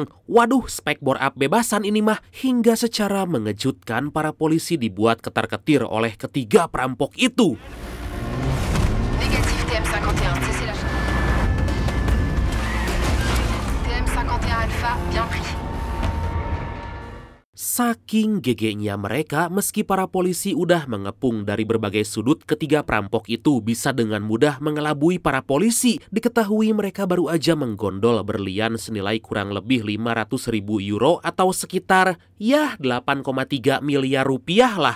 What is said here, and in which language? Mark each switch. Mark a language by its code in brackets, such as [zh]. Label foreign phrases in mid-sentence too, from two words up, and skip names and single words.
[id] Waduh, spek [en] bore up [id] bebasan ini mah. Hingga secara mengejutkan para polisi dibuat ketar-ketir oleh ketiga perampok itu. [fr] Négatif TM51, cessez la charge. TM51 Alpha, bien pris. [id] Saking gegenya mereka, meski para polisi udah mengepung dari berbagai sudut, ketiga perampok itu bisa dengan mudah mengelabui para polisi. Diketahui mereka baru aja menggondol berlian senilai kurang lebih 500.000 euro atau sekitar 8,3 miliar rupiah lah.